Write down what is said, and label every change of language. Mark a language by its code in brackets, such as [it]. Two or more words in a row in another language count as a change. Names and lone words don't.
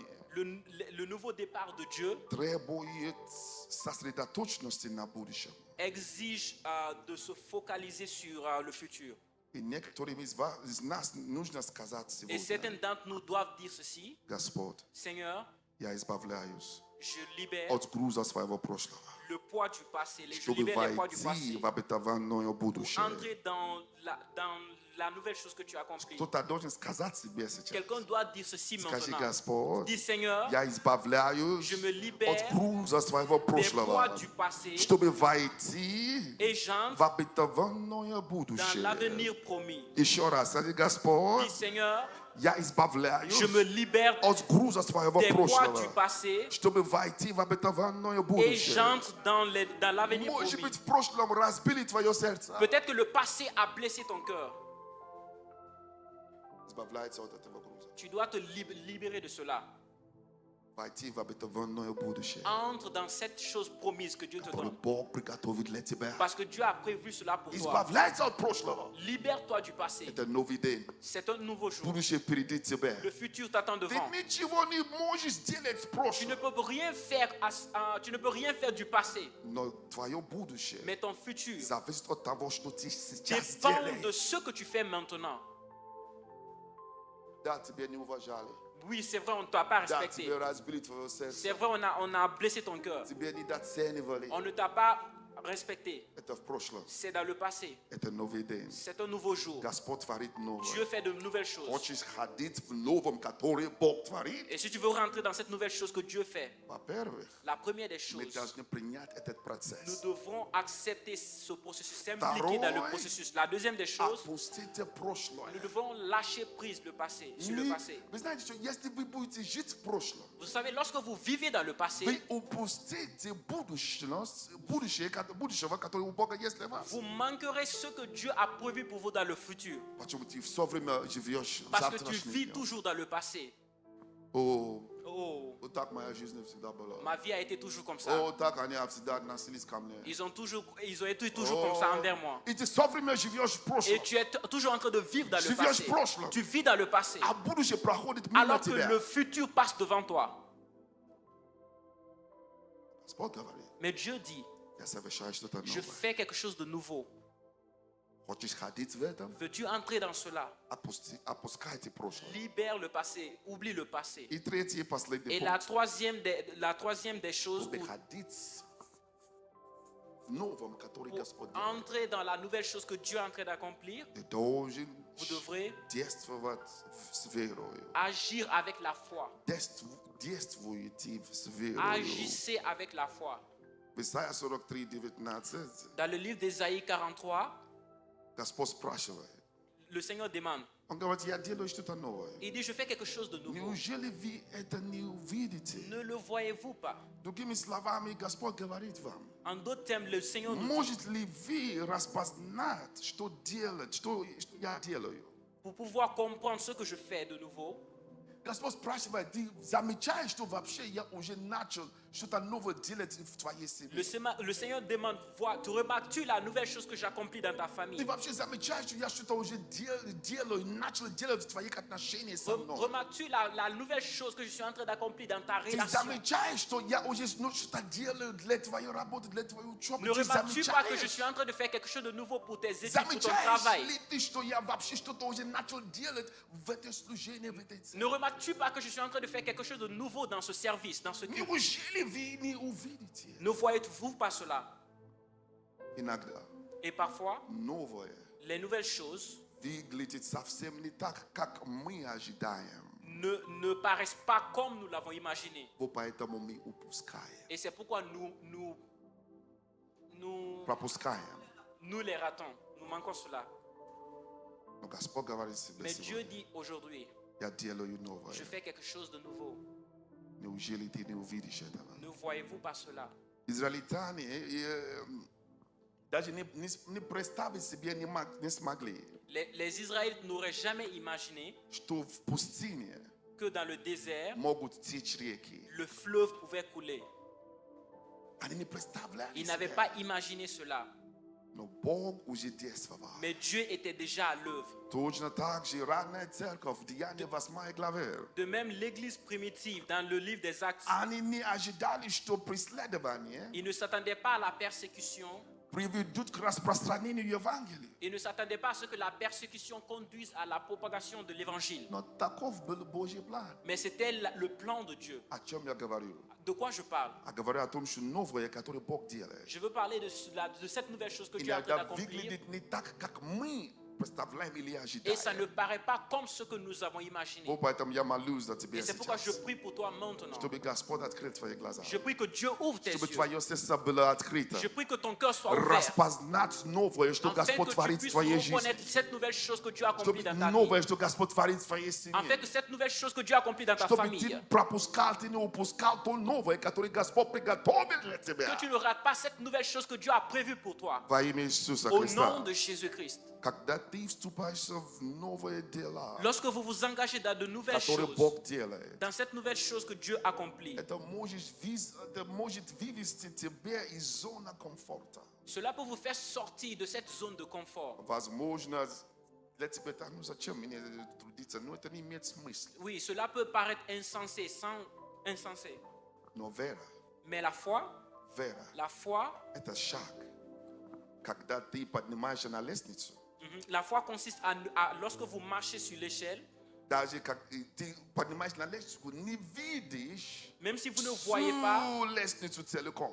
[fr] le nouveau départ de Dieu [ru] требует сосредоточенности на будущем. [fr] exige de se focaliser sur le futur. [ru] И некоторым из нас нужно сказать [fr] Et certains [ru] сегодня: [fr] d'entre nous doivent dire ceci: [ru] Господь, [fr] Seigneur, [ru] я избавляюсь [fr] je libère [ru] от груза своего прошлого, [fr] le poids du passé, je [ru] чтобы [fr] libère les poids du [ru] войти [fr] passé [ru] в обетованное будущее. [fr] pour entrer dans la nouvelle chose que tu as accomplie. [ru] Кто-то должен сказать себе сейчас: [fr] Quelqu'un doit dire ceci [ru] Скажи: [fr] maintenant. [ru] Господь, [fr] Dis Seigneur, [ru] я избавляюсь [fr] je me libère [ru] от груза своего [fr] des poids [ru] прошлого, [fr] du passé [ru] чтобы войти [fr] et [ru] в [fr] j'entre [ru] обетованное [fr] dans [ru] будущее. [fr] l'avenir promis. [ru] Еще раз, скажи: Господь, [fr] Dis Seigneur, [ru] я избавляюсь [fr] je me libère [ru] от груза своего [fr] des poids [ru] прошлого, [fr] du passé [ru] чтобы войти в обетованное [fr] et [ru] будущее. [fr] j'entre dans l'avenir [ru] Может [fr] promis. [ru] быть, в прошлом разбили твое сердце. [fr] Peut-être que le passé a blessé ton cœur. [ru] Избавляется от этого груза. [fr] Tu dois te libérer de cela. [ru] Войти в обетованное будущее, [fr] Entre dans cette chose promise que Dieu te [ru] которую [fr] donne. [ru] Бог приготовил для тебя. [fr] Parce que Dieu a prévu cela pour toi. [ru] Избавляется от прошлого. [fr] Libère-toi du passé. [ru] Это новый день. [fr] C'est un nouveau jour. [ru] Будущее впереди тебя. [fr] Le futur t'attend [ru] Ты [fr] devant. [ru] ничего не можешь сделать в [fr] Tu ne [ru] прошлом. [fr] peux rien faire, tu ne peux rien faire du passé. [ru] Но твое будущее [fr] Mais ton futur [ru] зависит от того, что ты сейчас [fr] dépend de [ru] делаешь. [fr] ce que tu fais maintenant. [ru] Да, тебя не уважали. [fr] Oui, c'est vrai, on ne t'a pas [ru] Да, [fr] respecté. [ru] тебе разбили твое [fr] C'est [ru] сердце. [fr] vrai, on a blessé ton cœur. [ru] Тебя недооценивали. [fr] On ne t'a pas respecté. [ru] Это в прошлом. [fr] C'est dans le passé. [ru] Это новый день. [fr] C'est un nouveau jour. [ru] Господь творит [fr] Dieu [ru] новое. [fr] fait de nouvelles choses. [ru] Хочешь ходить в новом, который Бог творит? [fr] Et si tu veux rentrer dans cette nouvelle chose que Dieu fait, [ru] Во-первых, [fr] la première des [ru] мы [fr] choses, [ru] должны принять этот [fr] nous [ru] процесс. [fr] devrons accepter ce processus, s'impliquer dans le processus. La deuxième des choses, [ru] Опустите прошлое. [fr] nous devons lâcher prise le passé, sur le passé. [ru] Вы знаете, что если вы будете жить в прошлом, [fr] Vous savez, lorsque vous vivez dans le passé, [ru] вы упустите будущего, которое у Бога есть для вас. [fr] vous manquerez ce que Dieu a prévu pour vous dans le futur. [ru] Почему ты все время живешь в [fr] Parce que tu [ru] завтрашнем [fr] vis [ru] дне? [fr] toujours dans le passé. О, Oh, [ru] вот так моя жизнь всегда была. [fr] ma vie a été toujours comme ça. [ru] О, так они всегда относились ко мне. [fr] Ils ont été toujours comme ça envers moi. [ru] И ты все время живешь в [fr] Et [ru] прошлом. [fr] tu es toujours en train de vivre dans le [ru] Живешь [fr] passé. [ru] в прошлом. [fr] Tu vis dans le passé. [ru] А будущее проходит мимо [fr] Alors que [ru] тебя. [fr] le futur passe devant toi. [ru] Господь говорит: [fr] Mais Dieu dit, [ru] я совершаю что-то [fr] je [ru] новое. [fr] fais quelque chose de nouveau. [ru] Хочешь ходить в этом? [fr] Veux-tu entrer dans cela? [ru] Опускайте прошлое. [fr] Libère le passé, oublie le passé. [ru] И третий и последний [fr] Et la [ru] пункт. [fr] troisième des choses, [ru] Чтобы [fr] pour [ru] ходить в новом, который Господь делает. [fr] entrer dans la nouvelle chose que Dieu est en train d'accomplir, [ru] Ты должен [fr] vous devrez [ru] действовать с верою. [fr] agir avec la foi. [ru] Действуйте с верою. [fr] Agissez avec la foi. [ru] В Исайя 43:19 [fr] Dans le livre d'Ésaïe 43, [ru] Господь спрашивает. [fr] le Seigneur demande, [ru] Он говорит: я делаю что-то новое. [fr] il dit, je fais quelque chose de nouveau. [ru] Неужели вы это не увидите? [fr] Ne le voyez-vous pas? [ru] Другими словами, Господь говорит вам: [fr] En d'autres termes, le Seigneur nous dit, [ru] можете ли вы распознать, что делать, что я делаю? [fr] pour pouvoir comprendre ce que je fais de nouveau, [ru] Господь спрашивает: ты замечаешь, что вообще я уже начал что-то новое делать в твоей семье? [fr] le Seigneur demande, tu remarques-tu la nouvelle chose que j'accomplis dans ta famille? [ru] Ты вообще замечаешь, что я что-то уже делаю, начал делать в твоих отношениях со мной? [fr] Remarques-tu la nouvelle chose que je suis en train d'accomplir dans ta [ru] Ты [fr] relation? [ru] замечаешь, что я уже что-то делаю для твоей работы, для твоей учебы? [fr] Ne [ru] Ты [fr] remarques-tu pas que je suis [ru] замечаешь? [fr] en train de faire quelque chose de nouveau pour tes études, pour ton [ru] Замечаешь [fr] travail? [ru] ли ты, что я вообще что-то уже начал делать в это служение, в этой церкви? [fr] Ne remarques-tu pas que je suis en train de faire quelque chose de nouveau dans ce service, dans ce culte? [ru] Неужели вы не увидите? [fr] Ne voyez-vous pas cela? [ru] Иногда [fr] Et parfois, [ru] новое [fr] les nouvelles choses [ru] выглядит совсем не так, как мы ожидаем. [fr] ne paraissent pas comme nous l'avons imaginé. [ru] Вот поэтому мы упускаем. [fr] Et c'est pourquoi [ru] Пропускаем. [fr] nous les ratons. Nous manquons cela. [ru] Но Господь говорит себе [fr] Mais Dieu [ru] сегодня: [fr] dit aujourd'hui, [ru] я делаю новое. [fr] je fais quelque chose de nouveau. [ru] Неужели ты не увидишь этого? [fr] Ne voyez-vous pas cela? [ru] Израильтяне даже не представить себе не смогли, [fr] Les Israélites n'auraient jamais imaginé [ru] что в пустыне [fr] que dans le désert, [ru] могут течь реки. [fr] le fleuve pouvait couler. [ru] Они не представляли [fr] Ils n'avaient [ru] себе. [fr] pas imaginé cela. [ru] Но Бог уже действовал. [fr] Mais Dieu était déjà à l'œuvre. [ru] Точно так же ранняя церковь, Деяния 8 главе. [fr] De même, l'église primitive, dans le livre des Actes, [ru] Они не ожидали, что преследование [fr] ils ne s'attendaient pas à la persécution. [ru] приведут к распространению Евангелия. [fr] Ils ne s'attendaient pas à ce que la persécution conduise à la propagation de l'évangile. [ru] Но таков был Божий план. [fr] Mais c'était le plan de Dieu. [ru] О чем я говорю? [fr] De quoi je parle? [ru] Я говорю о том, что новое, которое Бог делает. [fr] Je veux parler de cette nouvelle chose que Dieu est en train [ru] Иногда [fr] d'accomplir. [ru] выглядит не так, как мы представляем или [fr] Et ça ne [ru] ожидаем. [fr] paraît pas comme ce que nous avons imaginé. [ru] Вот поэтому я молюсь за тебя [fr] Et c'est pourquoi je [ru] сейчас. [fr] prie pour toi maintenant. [ru] Чтобы Господь открыл твои глаза. [fr] Je prie que Dieu ouvre tes [ru] Чтобы [fr] yeux. [ru] твое сердце было открыто. [fr] Je prie que ton cœur soit ouvert. [ru] Распознать новое, что [fr] Afin [ru] Господь [fr] que tu [ru] творит в [fr] puisses [ru] твоей жизни. [fr] reconnaître cette nouvelle chose que Dieu a accomplie [ru] Чтобы [fr] dans ta vie. [ru] новое, что Господь творит в твоей семье. [fr] Afin que cette nouvelle chose que Dieu a accomplie dans ta [ru] Чтобы ты [fr] famille, [ru] пропускал, ты не упускал то новое, которое Господь приготовил для тебя. [fr] que tu ne rates pas cette nouvelle chose que Dieu a prévue pour toi. [ru] Во имя Иисуса [fr] Au [ru] Христа. [fr] nom de Jésus-Christ. [ru] Когда ты вступаешь в новые дела, [fr] Lorsque vous vous engagez dans de nouvelles [ru] которые [fr] choses, [ru] Бог делает, [fr] dans cette nouvelle chose que Dieu accomplit, [ru] это может вывести тебя из зоны комфорта. [fr] cela peut vous faire sortir de cette zone de confort. [ru] Возможно, для тебя так, ну зачем мне трудиться? Ну это не имеет смысла. [fr] Oui, cela peut paraître insensé, insensé. [ru] Но вера, [fr] Mais la foi [ru] это шаг. Когда ты поднимаешься на лестницу, [fr] la foi consiste lorsque vous marchez sur l'échelle, [ru] даже как ты поднимаешься на лестницу, не видишь [fr] même si vous ne voyez pas, [ru] всю лестницу целиком.